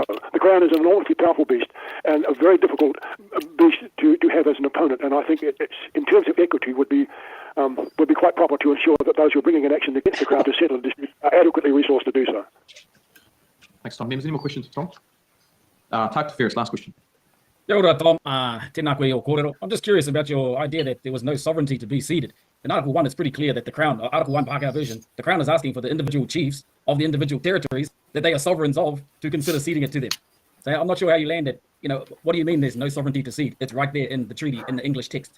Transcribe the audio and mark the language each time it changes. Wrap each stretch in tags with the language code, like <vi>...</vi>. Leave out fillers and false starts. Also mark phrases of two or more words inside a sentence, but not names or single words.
<en>The Crown is an enormously powerful beast and a very difficult beast to have as an opponent, and I think it's, in terms of equity, would be quite proper to ensure that those who are bringing an action against the Crown to settle a dispute are adequately resourced to do so. Thanks, Tom. Members, any more questions for Tom? Type to Ferris, last question.</en> <mi>Kia ora, Tom. Tēnā koe o kōrero.</mi> <en>I'm just curious about your idea that there was no sovereignty to be ceded. In Article 1, it's pretty clear that the Crown, Article 1 Paaka version, the Crown is asking for the individual chiefs of the individual territories that they are sovereigns of to consider ceding it to them. So I'm not sure how you landed. What do you mean there's no sovereignty to cede? It's right there in the treaty, in the English text.</en>